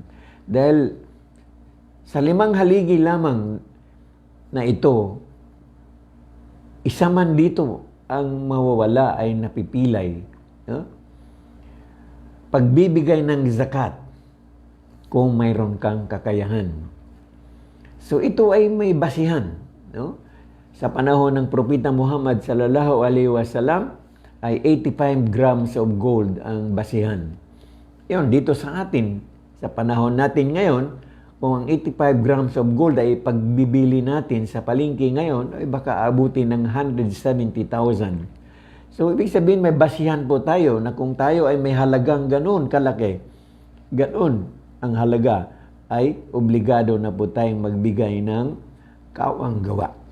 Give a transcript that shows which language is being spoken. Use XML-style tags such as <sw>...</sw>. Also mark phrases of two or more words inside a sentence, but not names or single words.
<tl>Dahil sa 5 haligi lamang na ito, isa man dito ang mawawala ay napipilay. No? Pagbibigay ng zakat kung mayroon kang kakayahan. So ito ay may basihan. No? Sa panahon ng Propeta Muhammad</tl> <ar>صلى الله عليه وسلم</ar> <tl>ay 85</tl> <en>grams of gold</en> <tl>ang basihan. Yun, dito sa atin, sa panahon natin ngayon, kung ang 85</tl> <en>grams of gold</en> <tl>ay pagbibili natin sa palengke ngayon, ay baka abutin ng 170,000. So, ibig sabihin may basihan po tayo na kung tayo ay may halagang ganoon kalaki, ganoon ang halaga, ay obligado na po tayong magbigay ng kawang gawa.</tl>